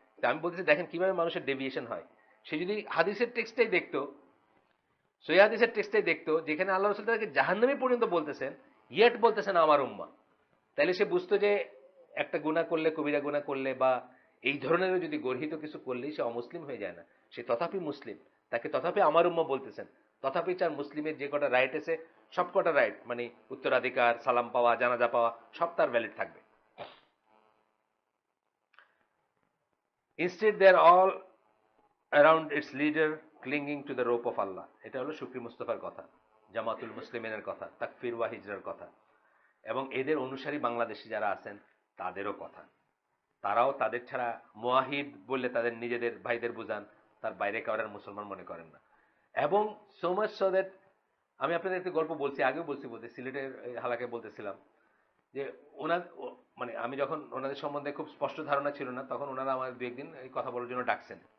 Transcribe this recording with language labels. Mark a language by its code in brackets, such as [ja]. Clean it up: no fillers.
[bn] তো আমি বলতেছি দেখেন কিভাবে মানুষের ডেভিয়েশন হয়। সে যদি হাদিসের টেক্সটাই দেখতো, সহি হাদিসের টেক্সটাই দেখতো, যেখানে আল্লাহ রাসূল তাদেরকে জাহান্নামী পর্যন্ত বলতেছেন, ইয়েট বলতেছেন আমার উম্মাহ, তাহলে সে বুঝতো যে একটা গুনাহ করলে, কবিরা গুনাহ করলে বা এই ধরনের যদি গর্হিত কিছু করলেই সে অমুসলিম হয়ে যায় না, সে তথাপি মুসলিম। তাকে তথাপি আমার উম্মাহ বলতেছেন। তথাপি চার মুসলিমের যে কটা রাইট আছে, সব কটা রাইট মানে উত্তরাধিকার, সালাম পাওয়া, জানাজা পাওয়া, সব তার ভ্যালিড থাকবে। [en] Instead, they are all around its leader clinging to the rope of Allah. [bn] এটা হলো শুকরি মুস্তাফার কথা, জামাতুল মুসলিমিনের কথা, তাকফির ওয়া হিজরার কথা, এবং এদের অনুসারী বাংলাদেশি যারা আছেন তাদেরও কথা। তারাও তাদের ছাড়া মুয়াহিদ বললে তাদের নিজেদের ভাইদের বুঝান, তার বাইরে কাউরার মুসলমান মনে করেন না। এবং [en] so much so that, [bn] আমি আপনাদের একটা গল্প বলছি, আগেও বলছি, সিলেটের হালাকে বলতেছিলাম যে ওনার মানে আমি যখন ওনাদের সম্বন্ধে খুব স্পষ্ট ধারণা ছিল না, তখন ওনারা আমার দু একদিন এই কথা বলার জন্য ডাকছেন।